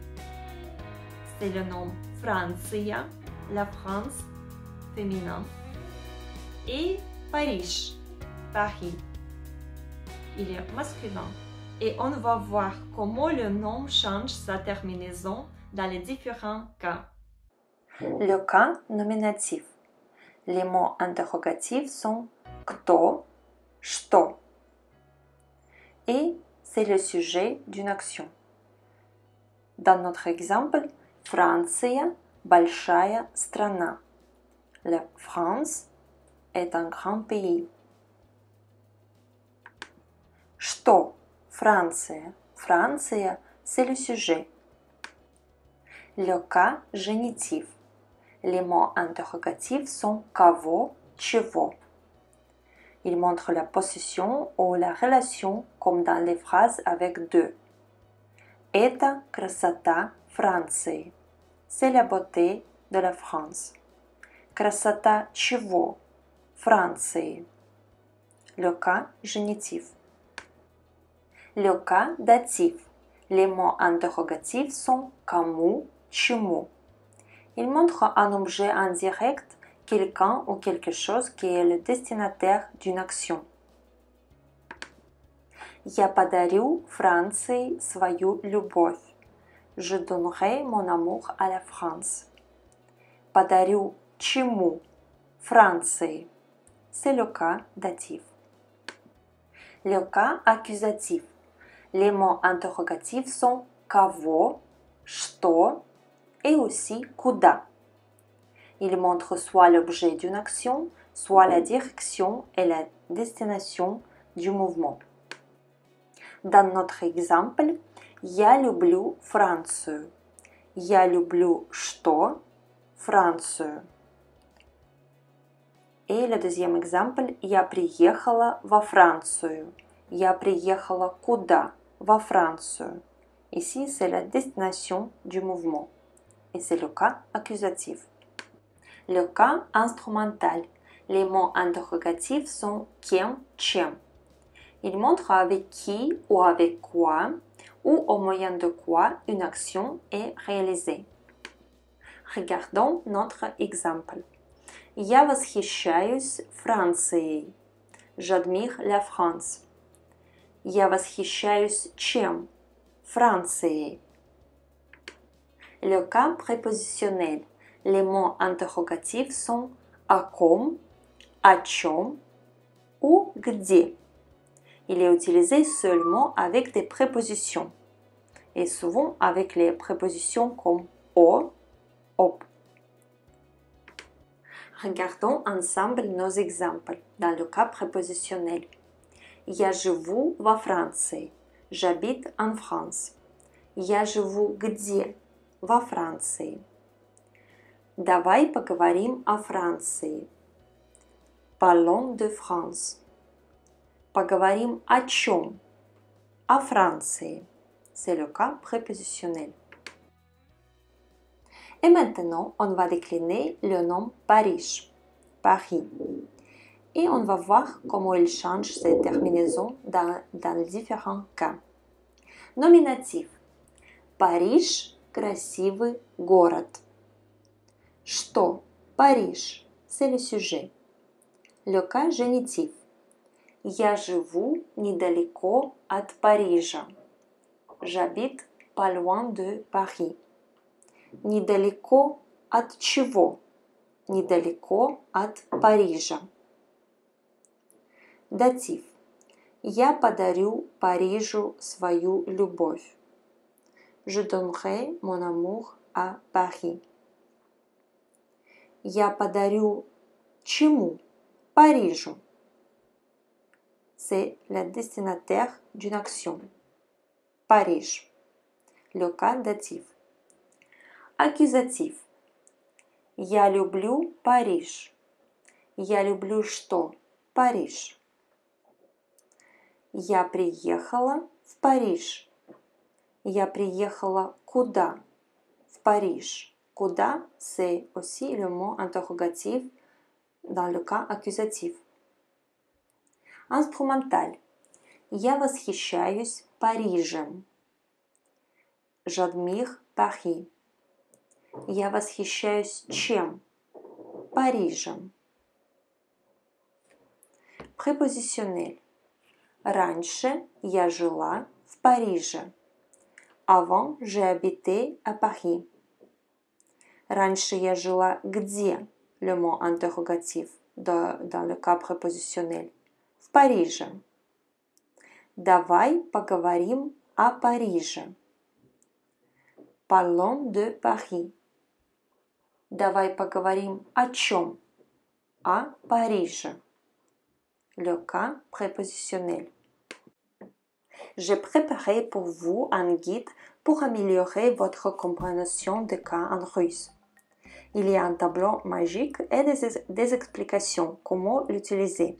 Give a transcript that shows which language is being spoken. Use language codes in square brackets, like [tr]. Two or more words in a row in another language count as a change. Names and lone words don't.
[fr] C'est le nom Franция, la France, féminin, et Paris, Paris, il est masculin. Et on va voir comment le nom change sa terminaison dans les différents cas. Le cas nominatif. Les mots interrogatifs sont [ru] кто, что. [fr] Et c'est le sujet d'une action. Dans notre exemple, [ru] Франция – большая страна. [fr] La France est un grand pays. [ru] Что? Франция. Франция, [fr] c'est le sujet. Le cas génitif. Les mots interrogatifs sont [ru] кого, чего. [fr] Ils montrent la possession ou la relation comme dans les phrases avec de. [ru] Это красота Франции. [fr] C'est la beauté de la France. [ru] Красота чего? Франции. [fr] Le cas génitif. Le cas datif. Les mots interrogatifs sont [ru] кому, чему. [fr] Ils montrent un objet indirect, quelqu'un ou quelque chose qui est le destinataire d'une action. [ru] Я подарю Франции свою любовь. [fr] Je donnerai mon amour à la France. [ru] Подарю чему? Франции. [fr] C'est le cas datif. Le cas accusatif. Les mots interrogatifs sont [ru] кого, что [fr] et aussi куда. Ils montrent soit l'objet d'une action, soit la direction et la destination du mouvement. Dans notre exemple, [ru] я люблю Францию. Я люблю что? Францию. [fr] Et le deuxième exemple, [ru] я приехала во Францию. Я приехала куда? Во Францию. [fr] Ici, c'est la destination du mouvement. Et c'est le cas accusatif. Le cas instrumental. Les mots interrogatifs sont [ru] кем, чем. [fr] Ils montrent avec qui ou avec quoi ou au moyen de quoi une action est réalisée. Regardons notre exemple. [ru] Я восхищаюсь Францией. [fr] J'admire la France. [ru] Я восхищаюсь чем? Францией. [fr] Le cas prépositionnel. Les mots interrogatifs sont [ru] о ком, о чем [fr] ou где. Il est utilisé seulement avec des prépositions et souvent avec les prépositions comme [ru] о, об. [fr] Regardons ensemble nos exemples dans le cas prépositionnel. [ru] Я живу во Франции. [fr] J'habite en France. [ru] Я живу где? Во Франции. Давай поговорим о Франции. [fr] Parlons de France. [ru] Поговорим о чем? О Франции. [fr] C'est le cas prépositionnel. Et maintenant, on va décliner le nom Paris. Paris. Et on va voir comment il change ses terminaisons dans les différents cas. Nominatif. [ru] Париж – красивый город. Что? Париж. [fr] C'est le sujet. Le cas génitif. [ru] Я живу недалеко от Парижа. [fr] J'habite pas loin de Paris. [ru] Недалеко от чего? Недалеко от Парижа. Датив. Я подарю Парижу свою любовь. [fr] Je donnerai mon amour à Paris. [ru] Я подарю чему? Парижу. [fr] C'est le destinataire d'une action. Paris. Le cas datif. Accusatif. [ru] Я люблю Париж. Я люблю что? Париж. Я приехала в Париж. Я приехала куда? В Париж. Куда, [fr] c'est aussi le mot interrogatif dans le cas accusatif. Instrumental. [ru] Я восхищаюсь Парижем. [fr] J'admire Paris. [ru] Я восхищаюсь чем? Парижем. Prépositionnel. Раньше я жила в Париже. [fr] Avant, j'ai habité à Paris. [ru] Раньше я жила где? [fr] Le mot interrogatif dans le cas prépositionnel. [ru] В Париже. Давай поговорим о Париже. [fr] Parlons de Paris. [ru] Давай поговорим о чем? О Париже. [fr] Le cas prépositionnel. j'ai préparé pour vous un guide pour améliorer votre compréhension des cas en russe. Il y a un tableau magique et des explications comment l'utiliser.